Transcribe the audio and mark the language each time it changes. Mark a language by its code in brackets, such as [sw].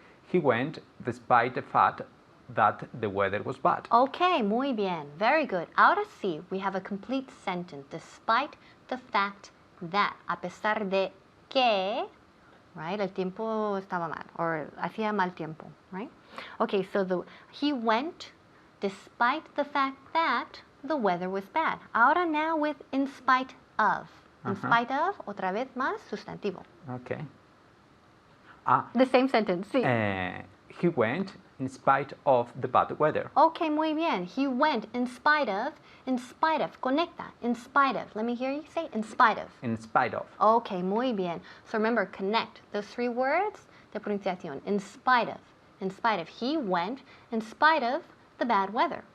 [en] He went despite the fact that the weather was bad. Okay, [es] muy bien. [en] Very good. [es] Ahora sí, [en] we have a complete sentence. Despite the fact that, [es] a pesar de que, right, el tiempo estaba mal, or hacía mal tiempo, right? [en] Okay, so he went despite the fact that the weather was bad. Ahora now with in spite of. [es] In spite of, otra vez más, sustantivo. [en] Okay. The same sentence, sí. He went in spite of the bad weather. [es] Okay, muy bien. [en] He went in spite of, conecta, in spite of. Let me hear you say in spite of. In spite of. Okay, [es] muy bien. [en] So remember, connect those 3 words [es] de pronunciación. [en] In spite of. He went in spite of the bad weather.